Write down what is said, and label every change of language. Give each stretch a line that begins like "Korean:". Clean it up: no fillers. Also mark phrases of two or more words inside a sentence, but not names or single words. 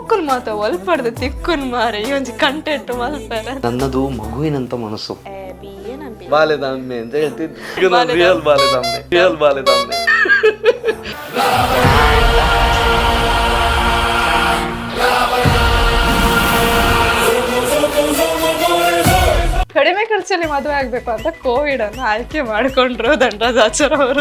Tulu: ಮಾತ ಒಲ್ಪಡ್ದು ತಿಕ್ಕುನ್ ಮಾರೆ ಈ ಒಂಜಿ ಕಂಟೆಂಟ್ ಮಲ್ಪೆರೆ
Kannada: ನನ್ನದು ಮಗುವಿನಂತ ಮನಸ್ಸು. ಏನಂಬಿ ಬಾಲೆದಮ್ಮೆ ಅಂತ ಹೇಳ್ತಿದ್ದು ರಿಯಲ್ ಬಾಲೆದಮ್ಮೆ. ಕಡಿಮೆ ಖರ್ಚಲ್ಲಿ ಮದುವೆ ಆಗ್ಬೇಕು ಅಂತ ಕೋವಿಡ್ ಅನ್ನು ಆಯ್ಕೆ ಮಾಡಿಕೊಂಡ್ರು ದಂಡರಾಜಾಚಾರ್ ಅವರು.